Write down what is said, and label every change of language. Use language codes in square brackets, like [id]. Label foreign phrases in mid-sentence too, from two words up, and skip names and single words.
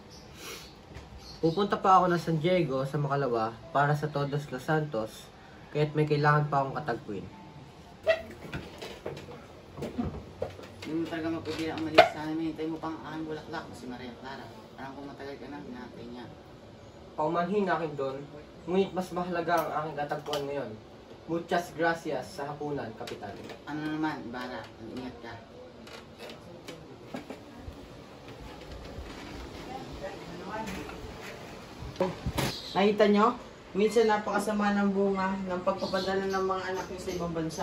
[tl] Pupunta pa ako ng San Diego sa Makalawa para sa Todos los Santos, kaya't may kailangan pa akong katagpuin. Hindi mo talaga mapigil ang malis sa amin. Hintay mo pang aking bulaklak na si Maria Clara. Alam ko matagal ka na, hinahantay niya. Paumanhin akin doon, ngunit mas mahalaga ang aking katagpuan ngayon. [es] Muchas gracias [tl] sa hapunan, Kapitan. Ano naman, Ibarra, mag-ingat ka. Nakita nyo? Minsan napakasama ng bunga ng pagpapadala ng mga anak nyo sa ibang bansa.